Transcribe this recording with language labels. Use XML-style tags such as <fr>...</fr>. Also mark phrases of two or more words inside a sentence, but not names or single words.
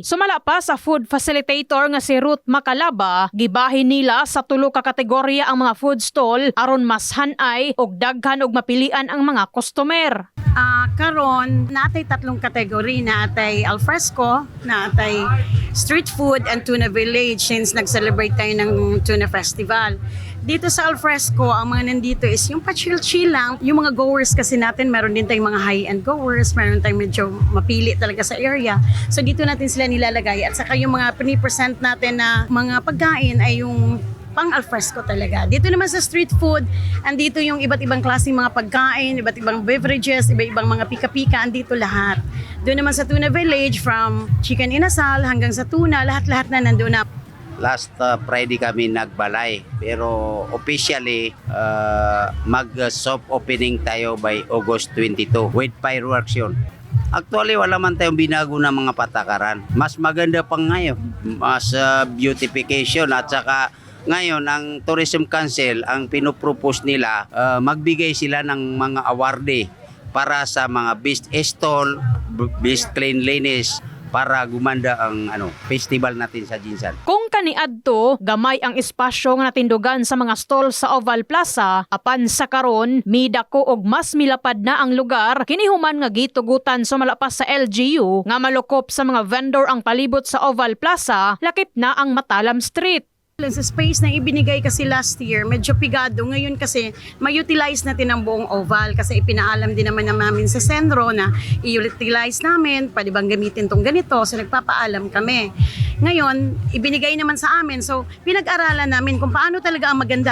<ceb>Sumala pa sa</ceb> <en>food facilitator</en> <ceb>nga si Ruth Macalaba, gibahin nila sa tulo ka kategorya ang mga food stall aron mas hanay og daghan og mapilian ang mga customer.</ceb> <tl>Karon natay tatlong kategory, natay alfresco, natay</tl> <en>street food and tuna village</en> <tl>since nag-celebrate tayo ng tuna festival. Dito sa alfresco, ang mga nandito is yung pa-chill-chill lang. Yung mga goers kasi natin, meron din tayong mga</tl> <en>high-end goers,</en> <tl>meron tayong medyo mapili talaga sa area. So dito natin sila nilalagay. At saka yung mga pini-present natin na mga pagkain ay yung pang alfresco talaga. Dito naman sa</tl> <en>street food,</en> <tl>andito yung iba't ibang klaseng mga pagkain, iba't ibang beverages, iba't-ibang mga pika-pika, andito lahat. Doon naman sa Tuna Village, from chicken inasal hanggang sa tuna, lahat-lahat na nandoon na. Last Friday kami nagbalay, pero officially mag-</tl> <en>soft opening</en> <tl>tayo</tl> <en>by August 22 with fireworks</en> <tl>yun. Actually, wala man tayong binago ng mga patakaran. Mas maganda pa ngayon, mas beautification at saka ngayon, ang Tourism Council, ang pinopropose nila, magbigay sila ng mga awardee para sa mga</tl> <en>best stall, best cleanliness,</en> <tl>para gumanda ang festival natin sa Jinsan.</tl> <ceb>Kung kaniadto, gamay ang espasyo nga natindugan sa mga stall sa Oval Plaza, apan sa karon, midako og mas milapad na ang lugar, kinihuman nga gitugutan sumalapas sa LGU nga malukop sa mga vendor ang palibot sa Oval Plaza, lakip na ang Matalam Street.</ceb> <tl>Sa space na ibinigay kasi last year, medyo pigado. Ngayon kasi, ma-utilize natin ang buong oval kasi ipinaalam din naman namin sa sentro na i-utilize namin, pwede bang gamitin tong ganito, so nagpapaalam kami. Ngayon, ibinigay naman sa amin, so pinag-aralan namin kung paano talaga ang maganda.</tl>